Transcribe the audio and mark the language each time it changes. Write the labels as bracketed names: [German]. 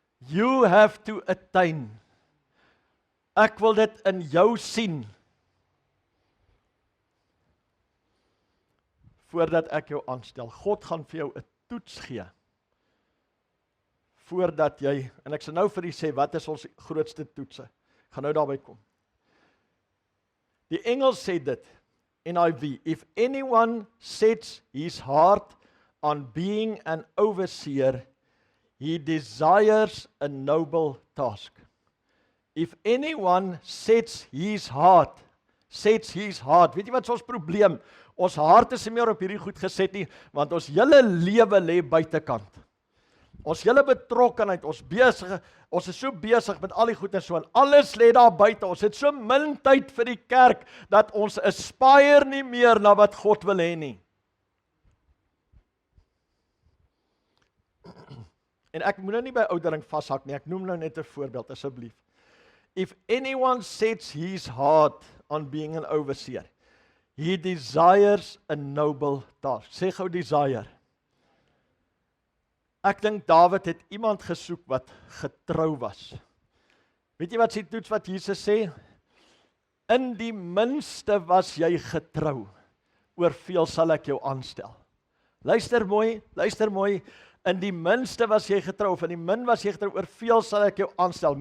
[English] You have to attain. [Afrikaans] Ek wil dit in jou sien, voordat ek jou aanstel. God gaan vir jou 'n toets gee, voordat jy, en ek sal nou vir u sê, wat is ons grootste toetse? Ek gaan nou daarby kom. Die Engels sê dit, [English] NIV, if anyone sets his heart on being an overseer, he desires a noble task. If anyone sets his heart, [Afrikaans] weet jy wat is ons probleem? Ons hart is nie meer op hierdie goed geset nie, want ons hele lewe lê buitekant. Ons hele betrokkenheid, ons is so besig met al die goed en so, en alles lê daar buite, ons het so min tyd vir die kerk, dat ons aspire nie meer na wat God wil hê nie. En ek moet nou nie by oudering vashak nie, ek noem nou net 'n voorbeeld, asseblief. [English] If anyone sets his heart on being an overseer, he desires a noble task. [Afrikaans] Sê gou desire. Ek dink Dawid het iemand gesoek wat getrou was. Weet jy wat sy toets wat Jesus sê? In die minste was jy getrou, oor veel sal ek jou aanstel. Luister mooi, in die minste was jy getrou, of in die min was jy getrou, oor veel sal ek jou aanstel.